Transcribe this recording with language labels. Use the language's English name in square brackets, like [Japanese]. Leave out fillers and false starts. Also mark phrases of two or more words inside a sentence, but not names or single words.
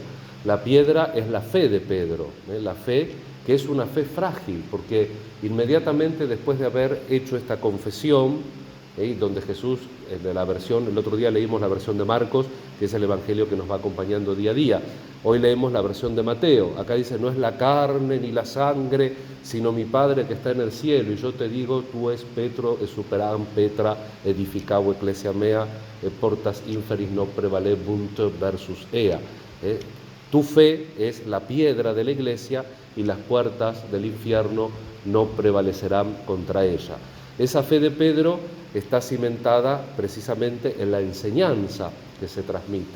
[Spanish] La piedra es la fe de Pedro, la fe que es una fe frágil, porque inmediatamente después de haber hecho esta confesión, donde Jesús, de la versión, el otro día leímos la versión de Marcos, que es el evangelio que nos va acompañando día a día. Hoy leemos la versión de Mateo. Acá dice, no es la carne ni la sangre, sino mi Padre que está en el cielo. Y yo te digo, [Latin] tú es Petro, es superam Petra, edificavo ecclesia mea, portas inferis no prevalebunt versus ea. [Spanish] Tu fe es la piedra de la iglesia y las puertas del infierno no prevalecerán contra ella. Esa fe de Pedro está cimentada precisamente en la enseñanza que se transmite.